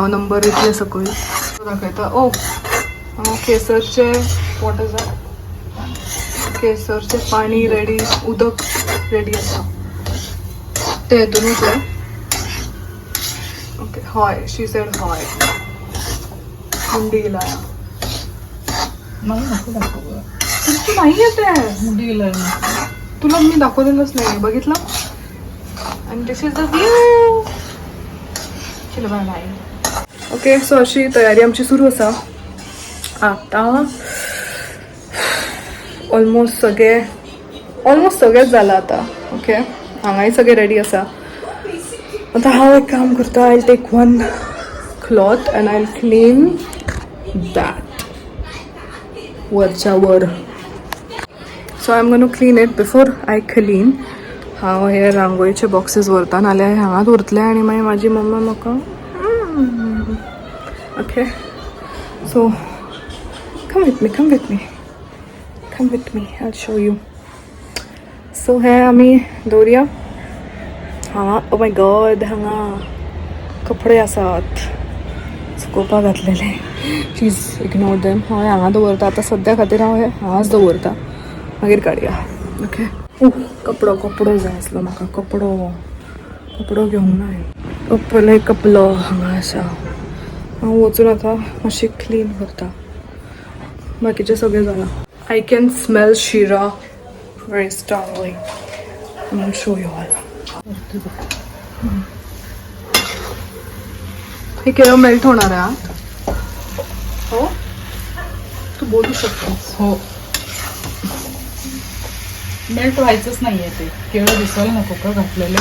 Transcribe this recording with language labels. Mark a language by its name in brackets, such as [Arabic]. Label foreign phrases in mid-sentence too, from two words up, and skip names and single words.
[Konkani] नंबर येतले सकयल दाखयता. ओ केसरचे [English] what is that. [Konkani] केसरचे पाणी रेडी. उदक रेडी आसा ते हितूनूच आहे. [English] okay हय she said हय. [Marathi] मुंडी लाया तुमची नाही येते. मुंडी लाया तुला मी दाखवलेलंच नाही बघितलं. [English] आणि this is the view. चलो bye bye. okay so [Konkani] अशी तयारी आमची सुरू आसा. आता ऑलमोस्ट सगळेच झालं आता. ओके हांगाय सगळे रेडी आसा. आता हांव एक काम करता. [English] I take one cloth and I clean that [Marathi] वरच्या वर. [English] so I am gonna clean it before I clean. [Konkani] हांव हे रांगोळीचे बॉक्सेस व्हरता नाल्यार हांगाच उरतले आनी मागीर म्हाजी मम्मा म्हाका. [English] okay so come with me. I'll show you. [Konkani] So हे आम्ही दवरया. हांगा [English] oh my god [Konkani] हांगा कपडे आसात सुकोवपाक घातलेले. [English] please ignore them. [Konkani] हांव हांगा दवरता आतां सद्या खातीर. हांव हे हांगाच दवरता मागीर काडया. ओके कपडो जाय आसलो म्हाका. कपडो घेवंक ना. पयले कपलो हांगा आसा. हांव वचून आतां मातशी क्लीन करता. बाकीचे सगळे जाला. [English] I can smell shira very strongly. I'm going to show you all. [Marathi] हे केळं मेल्ट होणार आहे. हो तू बोलू शकतेस. हो मेल्ट व्हायचंच नाहीये. ते केळं दिसायला नको का घातलेलं.